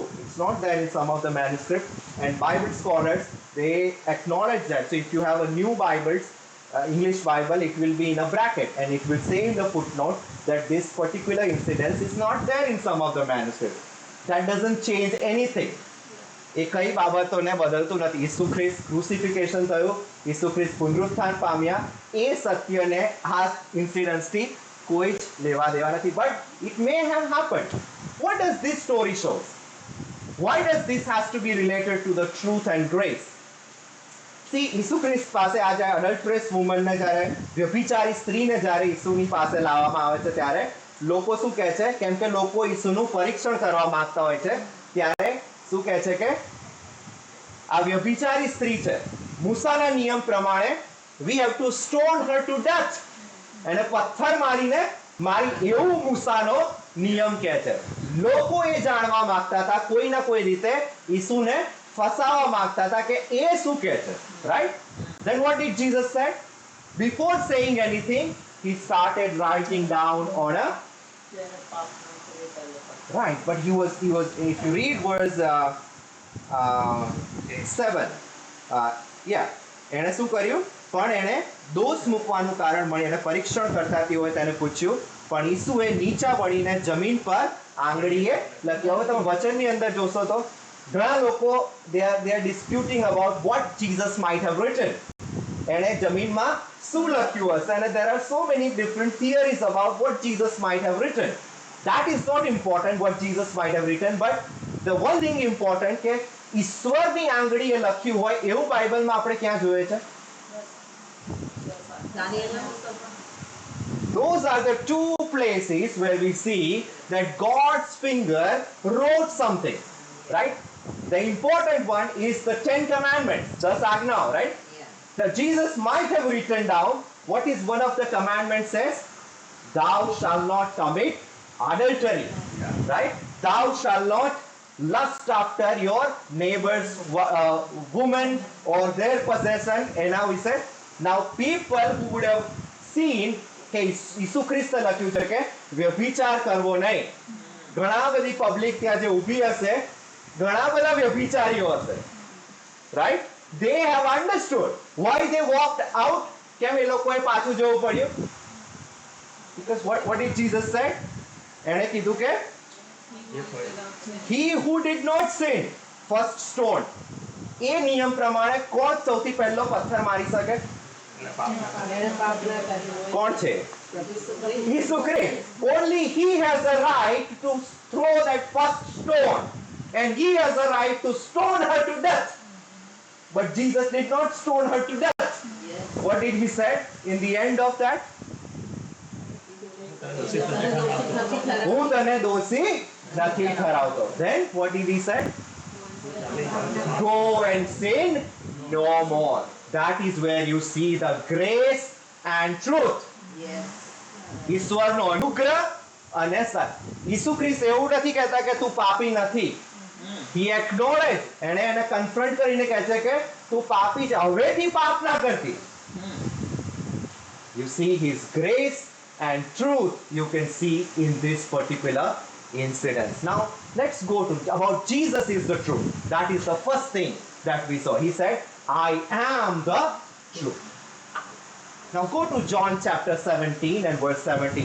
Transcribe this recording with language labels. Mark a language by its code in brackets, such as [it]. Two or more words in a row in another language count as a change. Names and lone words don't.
[en] It's not there in some of the manuscripts, and Bible scholars, they acknowledge that. So if you have a new Bible, English Bible, it will be in a bracket and it will say in the footnote that this particular incident is not there in some of the manuscripts. That doesn't change anything. [gu] એ કઈ બાબતોને બદલતું નથી. ઈસુ ખ્રિસ્ત ક્રુસિફિકેશન થયું, ઈસુ ખ્રિસ્ત પુનરુત્થાન પામ્યા, એ સત્યને આ ઇન્સિડન્સથી કોઈ જ લેવા દેવા નથી. [en] But it may have happened. What does this story shows? Why does this has to be related to the truth and grace? See, [gu] ઈસુ ખ્રિસ્ત પાસે આ જ્યારે [en] adulteress woman [gu] જ્યારે વ્યભિચારી સ્ત્રીને જ્યારે ઈસુની પાસે લાવવામાં આવે છે ત્યારે લોકો શું કહે છે? કેમ કે લોકો ઈસુનું પરીક્ષણ કરવા માંગતા હોય છે ત્યારે શું કહે છે કે આ વ્યભિચારી સ્ત્રી છે, મૂસાના નિયમ પ્રમાણે [en] we have to stone her to death. [gu] એને પથ્થર મારીને મારી, એવું મૂસાનો નિયમ કહે છે. લોકો એ જાણવા માંગતા હતા, કોઈ ના કોઈ રીતે ઈસુને ફસાવા માંગતા હતા કે એ શું કહે છે. [en] Right? Then what did Jesus say? Before saying anything, he started writing down on a. Right, but he was. If you read verse 7, [gu] એણે શું કર્યું? પણ એણે દોષ મૂકવાનું કારણ મળી, એને પરીક્ષણ કરતા તેઓએ તેને પૂછ્યું, પણ ઈસુએ નીચા વળીને જમીન પર આંગળીએ લખ્યું. હવે તમે વચનની અંદર જોશો તો ઘણા લોકો [en] they are disputing about what Jesus might have written. [gu] એણે જમીનમાં શું લખ્યું હશે? [en] અને there are so many different theories about what Jesus might have written. That is not important what Jesus might have written, but the one thing important [gu] કે ઈશ્વરની આંગળીએ લખ્યું હોય એવું બાઇબલમાં આપણે ક્યાં જોઈએ છે? [en] Those are the two places where we see that God's finger wrote something, right? The important one is the 10 commandments, thus Agna, right? That Jesus might have written down what is one of the commandments says, thou shalt not commit adultery, right? Thou shalt not lust after your neighbor's woman or their possession. [gu] એના વિશે [en] now people who would have seen [gu] કે ઈસુ ખ્રિસ્ત લખ્યું છે કે વ્યભિચાર કરવો નહીં. ઘણા બધી પબ્લિક ત્યાં જે ઊભી હશે, ઘણા બધા વ્યભિચારીઓ હશે, રાઈટ? [en] they have understood why they walked out. [gu] કેમ એ લોકોએ પાછું જવું પડ્યું? [en] because what did Jesus say? [gu] એણે કીધું કે [en] he who did not sin first stone. [gu] એ નિયમ પ્રમાણે કોણ સૌથી પહેલો પથ્થર મારી શકે? કોણ છે? ઈસુ ખ્રિસ્ત. [en] only he has a right to throw that first stone, and he has a right to stone her to death. But Jesus did not stone her to death. What did he say in the end of that? [gu] હું તને દોષી નથી ઠરાવતો. [en] Then what did he say? Go and sin no more. That is where you see the grace and truth. [gu] ઈશ્વરનો અનુગ્રહ અને સત્ય. ઈસુ ખ્રિસ્ત એવું નથી કહેતા કે તું પાપી નથી. [en] He acknowledged, [gu] એને કન્ફ્રન્ટ કરીને કહે છે કે તું પાપી છે, હવેથી પાપ ના કરતી. [en] You see his grace and truth you can see in this particular incident. Now let's go to about Jesus is the truth. That is the first thing that we saw. He said, I am the truth. Now go to John chapter 17 and verse 17.